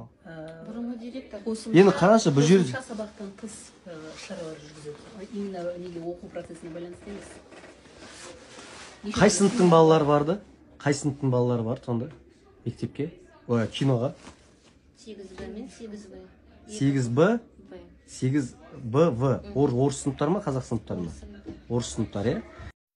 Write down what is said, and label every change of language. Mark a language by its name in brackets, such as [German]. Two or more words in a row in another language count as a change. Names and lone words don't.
[Kazakh] Бұрынғы директор. Енді қараңызшы, бұл жерде қосымша сабақтан тыс шаралар жүргізеді. Именно неге оқу процесіне байланысты емес. Қай сыныптың балалары барды? Қай сыныптың балалары барды сонда мектепке? Киноға? 8Б мен 8В. 8Б? 8Б, В. Орыс сыныптар ма, қазақ сыныптар ма? Орыс сыныптар, е?